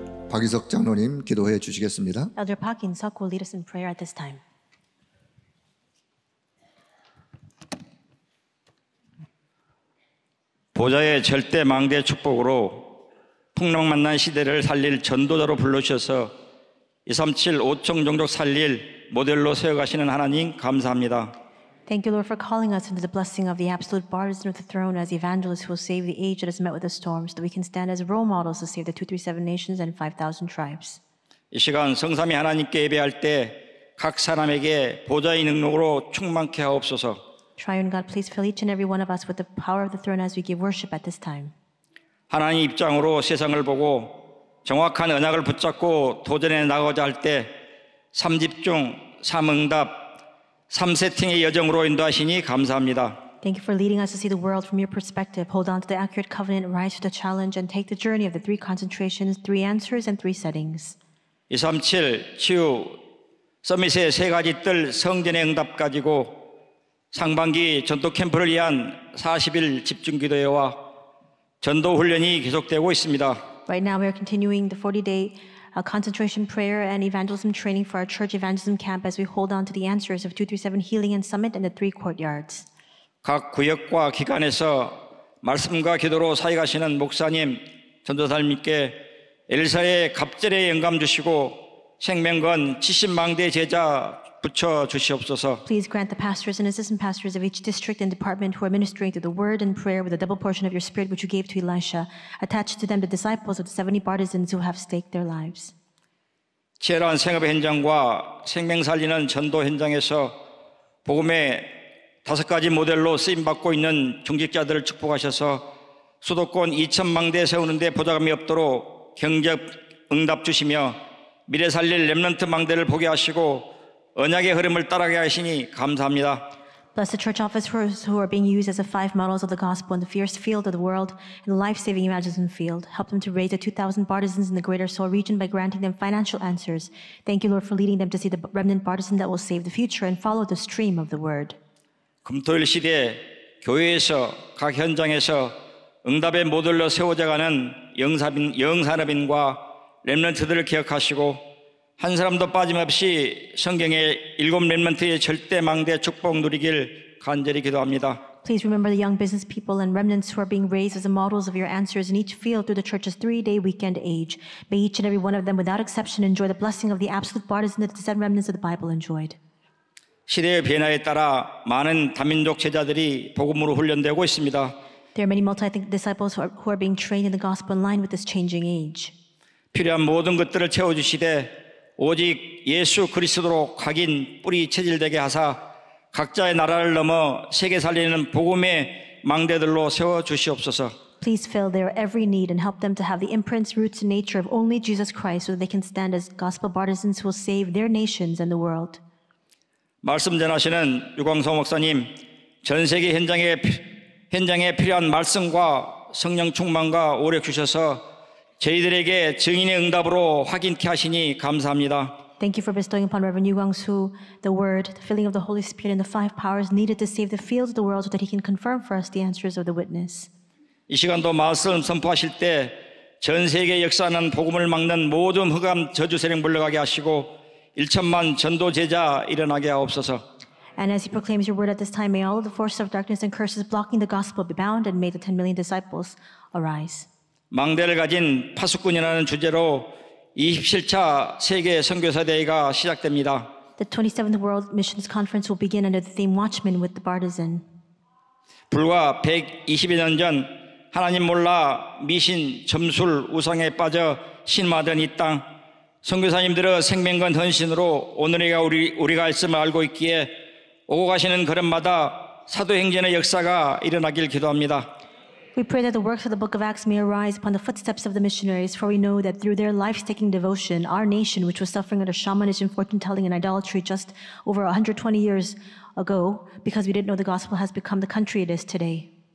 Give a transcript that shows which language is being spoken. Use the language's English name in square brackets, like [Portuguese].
[Korean] 박이석 장로님 기도해 주시겠습니다. [English] Elder Park In-seok will lead us in prayer at this time. [Korean] 보좌의 절대 망대 축복으로 풍랑 만난 시대를 살릴 전도자로 불러주셔서 237 5청 종족 살릴 모델로 세워가시는 하나님 감사합니다. [English] Thank you, Lord, for calling us into the blessing of the absolute partisan of the throne as evangelists who will save the age that is met with the storm, so that we can stand as role models to save the 237 nations and 5,000 tribes. [Korean] 이 시간 성삼위 하나님께 예배할 때 각 사람에게 보좌의 능력으로 충만케 하옵소서. [English] Triune God, please fill each and every one of us with the power of the throne as we give worship at this time. [Korean] 하나님 입장으로 세상을 보고 정확한 언약을 붙잡고 도전해 나가고자 할 때 3집중, 3응답, 3세팅의 여정으로 인도하시니 감사합니다. [English] Thank you for leading us to see the world from your perspective. Hold on to the accurate covenant, rise to the challenge, and take the journey of the 3 concentrations, 3 answers, and 3 settings. [Korean] 237 치유 서밋의 3가지 뜰 성전의 응답 가지고 상반기 전도 캠프를 위한 40일 집중 기도회와 전도 훈련이 계속되고 있습니다. [English] Right now we are continuing the 40-day concentration prayer and evangelism training for our church evangelism camp as we hold on to the answers of 237 Healing and Summit and the 3 courtyards. [Korean] 각 구역과 기관에서 말씀과 기도로 사역하시는 목사님, 전도사님께 엘사의 갑절의 영감 주시고 생명건 70망대 제자 붙여 주시옵소서. [English] Please grant the pastors and assistant pastors of each district and department who are ministering through the word and prayer with a double portion of your spirit which you gave to Elisha. Attach to them the disciples of the 70 partisans who have staked their lives. [Korean] 치열한 생업의 현장과 생명 살리는 전도 현장에서 복음의 5가지 모델로 쓰임받고 있는 중직자들을 축복하셔서 수도권 2,000망대 세우는 데 보자감이 없도록 경적 응답 주시며 미래 살릴 렘넌트 망대를 보게 하시고 언약의 흐름을 따라가게 하시니 감사합니다. [English] Bless the church officers who are being used as the 5 models of the gospel in the fierce field of the world and the life-saving evangelism field. Help them to raise the 2,000 partisans in the greater Seoul region by granting them financial answers. Thank you, Lord, for leading them to see the remnant partisan that will save the future and follow the stream of the word. [Korean] 금토일 시대에 교회에서 각 현장에서 응답의 모델로 세워져가는 영산업인과 렘넌트들을 기억하시고 한 사람도 빠짐없이 성경의 7 렘넌트의 절대 망대 축복 누리길 간절히 기도합니다. [English] Please remember the young business people and remnants who are being raised as the models of your answers in each field through the church's 3-day weekend age. May each and every one of them, without exception, enjoy the blessing of the absolute partisan that the 7 remnants of the Bible enjoyed. [Korean] 시대의 변화에 따라 많은 다민족 제자들이 복음으로 훈련되고 있습니다. [English] There are many multi-ethnic disciples who are being trained in the gospel in line with this changing age. [Korean] 필요한 모든 것들을 채워주시되 오직 예수 그리스도로 각인 뿌리 체질되게 하사 각자의 나라를 넘어 세계 살리는 복음의 망대들로 세워주시옵소서. [English] Please fill their every need and help them to have the imprints, roots, and nature of only Jesus Christ so that they can stand as gospel partisans who will save their nations and the world. [Korean] 말씀 전하시는 유광성 목사님, 전 세계 현장에 필요한 말씀과 성령 충만과 오력 주셔서 저희들에게 증인의 응답으로 확인케 하시니 감사합니다. [English] Thank you for bestowing upon Reverend Yu Gwang-soo the word, the filling of the Holy Spirit, and the 5 powers needed to save the fields of the world so that he can confirm for us the answers of the witness. [Korean] 이 시간도 말씀 선포하실 때 전 세계 역사하는 복음을 막는 모든 흑암 저주 세력 물러가게 하시고 1천만 전도 제자 일어나게 하옵소서. [English] And as he proclaims your word at this time, may all of the forces of darkness and curses blocking the gospel be bound, and may the 10 million disciples arise. [Korean] 망대를 가진 파수꾼이라는 주제로 27차 세계 선교사 대회가 시작됩니다. [English] The 27th World Missions Conference will begin under the theme Watchman with the Partisan. [Korean] 불과 120여 년 전 하나님 몰라 미신, 점술, 우상에 빠져 신화된 이 땅 선교사님들의 생명건 헌신으로 오늘의 우리가 있음을 알고 있기에 오고 가시는 걸음마다 사도행전의 역사가 일어나길 기도합니다. [English] We pray that the works of the book of Acts may arise upon the footsteps of the missionaries, for we know that through their life-taking devotion, our nation, which was suffering under shamanism, fortune-telling, and idolatry just over 120 years ago, because we didn't know the gospel, has become the country it is today.